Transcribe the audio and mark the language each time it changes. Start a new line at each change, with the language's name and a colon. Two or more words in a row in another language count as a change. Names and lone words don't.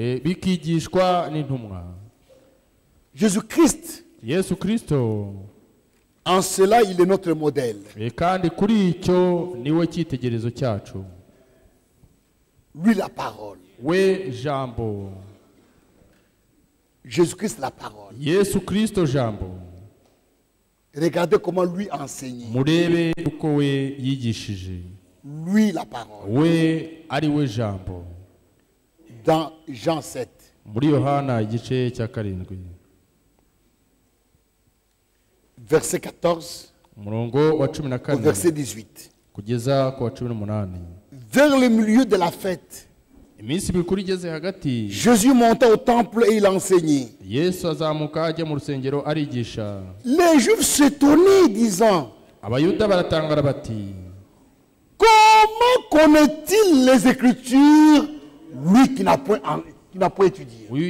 French: Jésus-Christ, en cela, il est notre modèle. Lui, la parole. Jésus-Christ la parole.
Kinyarwanda: Yesu Kristo jambo.
French: Regardez comment lui enseignait.
Kinyarwanda: Murebe uko we yigishije.
French: Lui la parole.
Kinyarwanda: We ari we jambo.
French: Dans Jean 7.
Kinyarwanda: Muri Yohana igice cya 7.
French: Verset 14.
Kinyarwanda: Murongo wa 14.
French: Verset 18.
Kinyarwanda: Kugeza ku wa 18.
French: Vers le milieu de la fête, Jésus monta au temple et il enseignait. Les Juifs s'étonnaient, disant: comment connaît-il les Écritures, lui qui n'a point étudié?